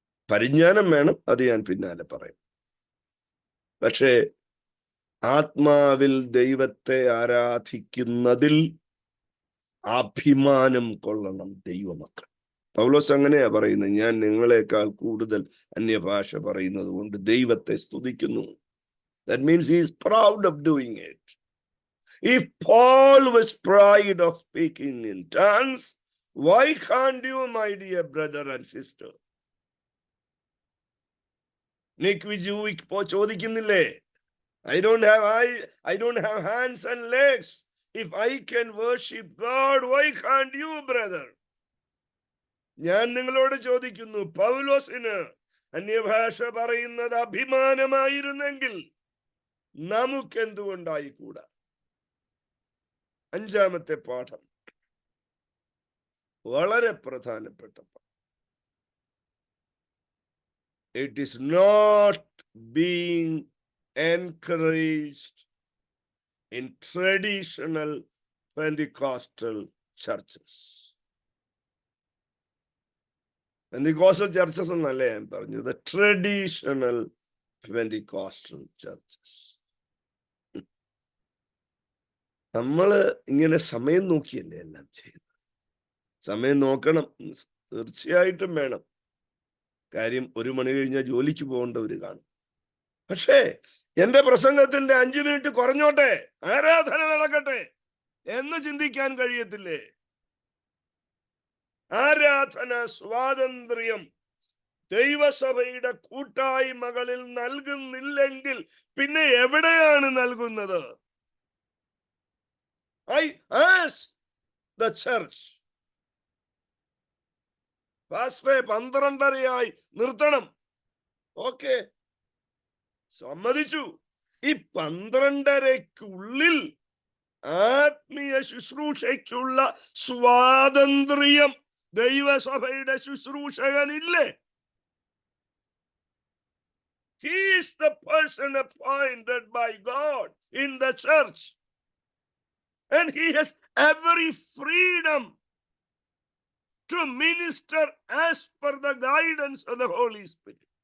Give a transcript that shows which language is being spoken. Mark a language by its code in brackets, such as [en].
[ml] പരിജ്ഞാനം വേണം, അത് ഞാൻ പിന്നാലെ പറയും. പക്ഷേ ആത്മാവിൽ ദൈവത്തെ ആരാധിക്കുന്നതിൽ അഭിമാനം കൊള്ളണം ദൈവമക്കൾ. പൗലോസ് അങ്ങനെയാ പറയുന്നത്, ഞാൻ നിങ്ങളെക്കാൾ കൂടുതൽ അന്യഭാഷ പറയുന്നത് കൊണ്ട് ദൈവത്തെ സ്തുതിക്കുന്നു. [en] That means he is proud of doing it. If Paul was proud of speaking in tongues, why can't you, my dear brother and sister? Nick Vijuvik [ml] ചോദിക്കുന്നില്ലേ, [en] I don't have hands and legs. If I can worship God, why can't you, brother? [ml] ഞാൻ നിങ്ങളോട് ചോദിക്കുന്നു, പൗലോസിന് അന്യഭാഷ പറയുന്നത് അഭിമാനമായിരുന്നെങ്കിൽ നമുക്കെന്തുകൊണ്ടായിക്കൂടാ? 5-ാമത്തെ പാഠം വളരെ പ്രധാനപ്പെട്ട പാഠം. [en] It is not being encouraged in traditional Pentecostal churches. [ml] Pentecostal churches എന്നല്ല ഞാൻ പറഞ്ഞത്, ട്രഡീഷണൽ Pentecostal churches. നമ്മള് ഇങ്ങനെ സമയം നോക്കിയല്ലേ എല്ലാം ചെയ്യുന്നത്. സമയം നോക്കണം, തീർച്ചയായിട്ടും വേണം. കാര്യം 1 മണി കഴിഞ്ഞാൽ ജോലിക്ക് പോകേണ്ടവര് കാണും. പക്ഷേ എന്റെ പ്രസംഗത്തിന്റെ 5 മിനിറ്റ് കുറഞ്ഞോട്ടെ, ആരാധന നടക്കട്ടെ എന്ന് ചിന്തിക്കാൻ കഴിയത്തില്ലേ? ആരാധന സ്വാതന്ത്ര്യം ദൈവസഭയുടെ കൂട്ടായ്മകളിൽ നൽകുന്നില്ലെങ്കിൽ പിന്നെ എവിടെയാണ് നൽകുന്നത്? [en] I ask the church, [ml] പാസ്റ്ററെ 12:30 നിർത്തണം. ഓക്കെ, സമ്മതിച്ചു. ഈ 12:30-ക്കുള്ളിൽ ആത്മീയ ശുശ്രൂഷയ്ക്കുള്ള സ്വാതന്ത്ര്യം ദൈവസഭയുടെ ശുശ്രൂഷകനില്ലേ? [en] He is the person appointed by God in the church, and he has every freedom to minister as per the guidance of the Holy Spirit.